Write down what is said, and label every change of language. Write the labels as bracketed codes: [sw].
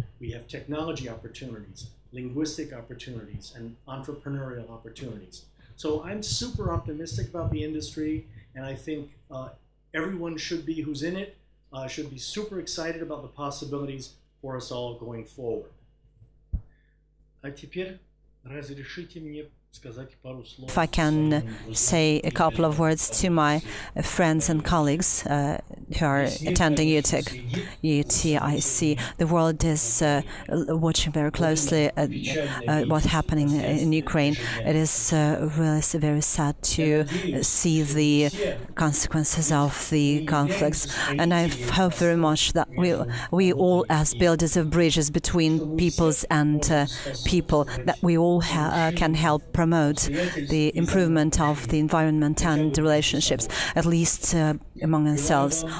[en] We have technology opportunities, linguistic opportunities, and entrepreneurial opportunities. So I'm super optimistic about the industry, and I think everyone should be, who's in it, should be super excited about the possibilities for us all going forward. [ru] А теперь разрешите мне сказать пару слов. [en] If I can say a couple of words to my friends and colleagues who are attending UTIC. The world is watching very closely what's happening in Ukraine. It is really very sad to see the consequences of the conflicts, and I hope very much that we all, as builders of bridges between peoples and people, that we all can help promote the improvement of the environment and the relationships, at least among ourselves.